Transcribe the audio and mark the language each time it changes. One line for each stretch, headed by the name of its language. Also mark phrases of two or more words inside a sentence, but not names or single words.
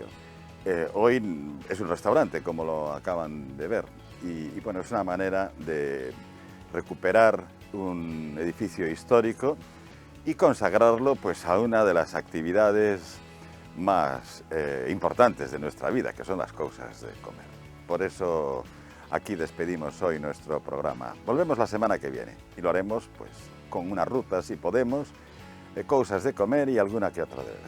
Spanish: Hoy es un restaurante, como lo acaban de ver, y bueno, es una manera de recuperar un edificio histórico y consagrarlo pues a una de las actividades más importantes de nuestra vida, que son las cosas de comer. Por eso aquí despedimos hoy nuestro programa. Volvemos la semana que viene y lo haremos pues con una ruta, si podemos,
Galician: cousas de comer e alguna que outra de ver.